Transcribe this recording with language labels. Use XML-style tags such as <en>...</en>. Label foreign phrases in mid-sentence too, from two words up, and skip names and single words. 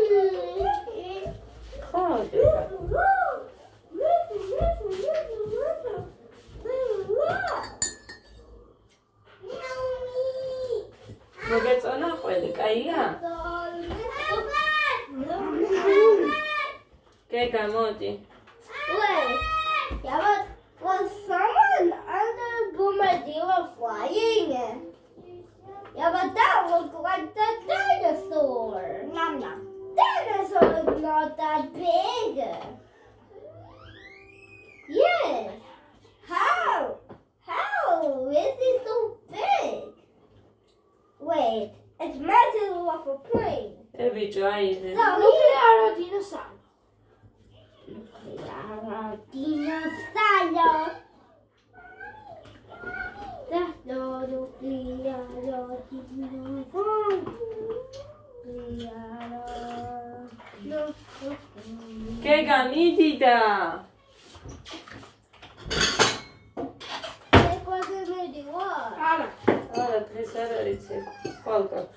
<ka>ხო, დედა. მოგეწონა ყველი, კაია? გეგა, მოდი.</ka> <en>Yeah, but was someone under Boomadiela flying? Yeah, but that looked like the dinosaur. Nom nom. Dinosaur is not that big. Yes. How? How is it so big? Wait, it's massive off a plane. Every giant. So nuclear dinosaur. Dinosaur.</en> <ka>გეგა მიდიდა. არა, დღეს არ არის ეგ. ხვალ გაქვს.</ka>